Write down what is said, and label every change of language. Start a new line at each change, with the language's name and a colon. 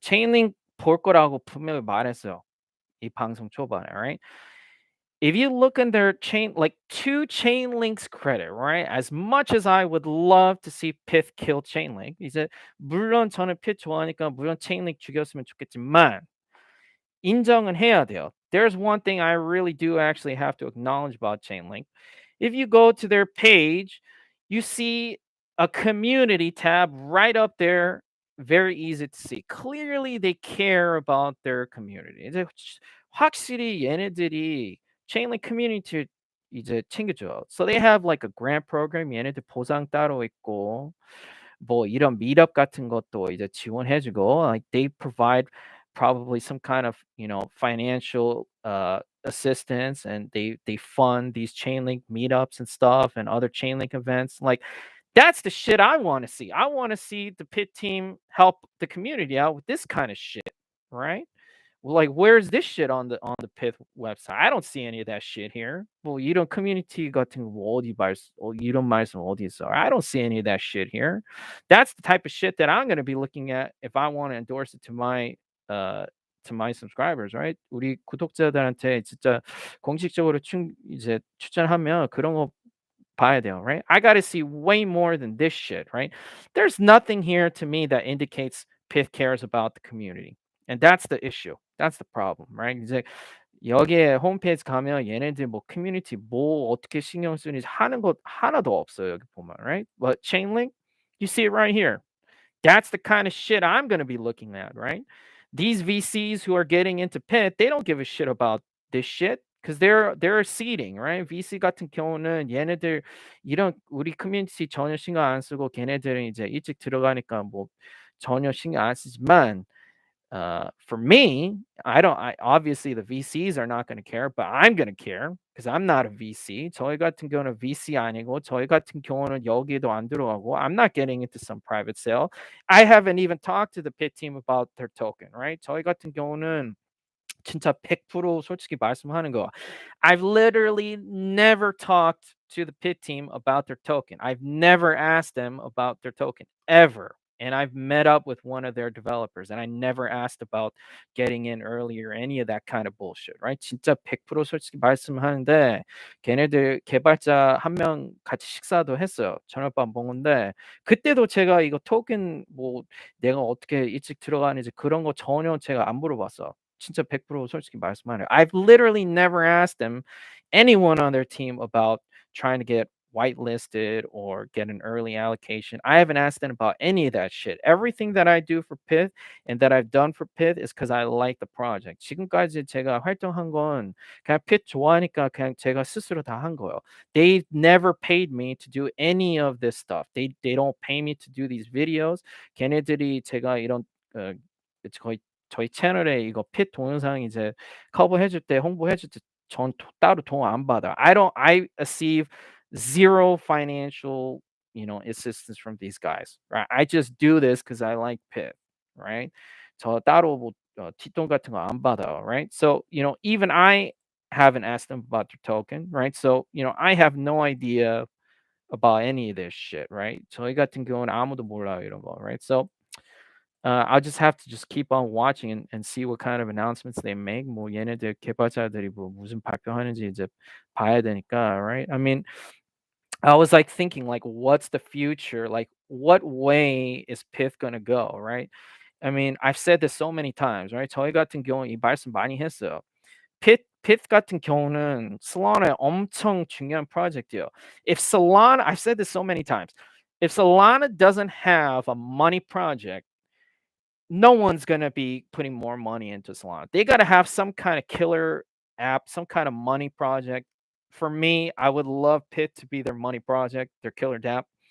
Korean: Chainlink 볼 거라고 분명히 말했어요. 이 방송 초반에,
English: right? if you look in their chain, like to Chainlink's credit, right? As much as I would love to see Pith kill Chainlink,
Korean: 이제 물론 저는 Pith 좋아하니까 물론 Chainlink 죽였으면 좋겠지만 인정은 해야 돼요.
English: There's one thing I really do actually have to acknowledge about Chainlink. If you go to their page, you see a community tab right up there, very easy to see. Clearly, they care about their community.
Korean: 이제 확실히 얘네들이 Chainlink community 이제 챙겨줘.
English: So they have like a grant program.
Korean: 얘네들 보상 따로 있고 뭐 이런 meetup 같은 것도 이제 지원해주고
English: like they provide probably some kind of financial assistance and they fund these Chainlink meetups and stuff and other Chainlink events like that's the shit I want to see. I want to see the pit team help the community out with this kind of shit, right? Like, where's this shit on the Pith website? I don't see any of that shit here.
Korean: 뭐 이런 community 같은 거 이런 말씀 어디 있어?
English: I don't see any of that shit here. That's the type of shit that I'm gonna be looking at if I want to endorse it uh to my subscribers, right?
Korean: 우리 구독자들한테 진짜 공식적으로 이제 추천하면 그런 거 봐야 돼요,
English: right? I got to see way more than this shit, right? There's nothing here to me that indicates Pith cares about the community. And that's the issue. That's the problem, right?
Korean: 이제 여기에 홈페이지 가면 얘네들 뭐 커뮤니티 뭐 어떻게 신경 쓰는지 하는 것 하나도 없어요. 여기 보면,
English: right? But Chainlink, you see it right here. That's the kind of shit I'm going to be looking at, right? These VCs who are getting into Pit, they don't give a shit about this shit because they're seeding, right?
Korean: VC 같은 경우는 얘네들 이런 우리 커뮤니티 전혀 신경 안 쓰고 걔네들은 이제 일찍 들어가니까 뭐 전혀 신경 안 쓰지만
English: for me, I obviously the VCs are not going to care, but I'm going to care because I'm not a VC.
Korean: 저희 같은 경우는 VC 아니고 저희 같은 경우는 여기도 안 들어가고
English: I'm not getting into some private sale. I haven't even talked to the pit team about their token, right?
Korean: 저희 같은 경우는 진짜 100% 솔직히 말씀하는 거.
English: I've literally never talked to the pit team about their token. I've never asked them about their token ever. And I've met up with one of their developers and I never asked about getting in early or any of that kind of bullshit, right?
Korean: 진짜 100% 솔직히 말씀하는데 걔네들 개발자 한 명 같이 식사도 했어요. 저녁밥 먹는데 그때도 제가 이거 토ken 뭐 내가 어떻게 일찍 들어가는지 그런 거 전혀 제가 안 물어봤어. 진짜 100% 솔직히 말씀하네요.
English: I've literally never asked them, anyone on their team about trying to get whitelisted or get an early allocation. I haven't asked them about any of that shit. Everything that I do for Pith and that I've done for Pith is because I like the project.
Korean: 지금까지 제가 활동한 건 그냥 Pith 좋아하니까 그냥 제가 스스로 다 한 거예요.
English: They never paid me to do any of this stuff. They don't pay me to do these videos.
Korean: 걔네들이 제가 이런 거의 저희 채널에 이거 핏 동영상 이제 커버해 줄 때 홍보해 줄 때 전 따로 돈 안 받아요.
English: I receive zero financial, assistance from these guys. Right? I just do this because I like Pit, right?
Korean: 저 따로 뭐 뒷돈 같은 거 안 받아요,
English: right? So, even I haven't asked them about their token, right? So, I have no idea about any of this shit, right?
Korean: 저희 같은 경우는 아무도 몰라요, 이런 거,
English: right? So I'll just have to just keep on watching and see what kind of announcements they make.
Korean: 뭐 얘네들 개발자들이 뭐 무슨 발표하는지 이제 봐야 되니까,
English: right? I mean, I was like thinking like what's the future? Like what way is Pith gonna go, right? I mean, I've said this so many times, right?
Korean: 저희 같은 경우 이 말씀 많이 했어요. Pith 같은 경우는 Solana 엄청 중요한 프로젝트예요.
English: If Solana, I've said this so many times. If Solana doesn't have a money project, no one's gonna be putting more money into Solana. They gotta have some kind of killer app, some kind of money project. For me, I would love Pit to be their money project, their killer app.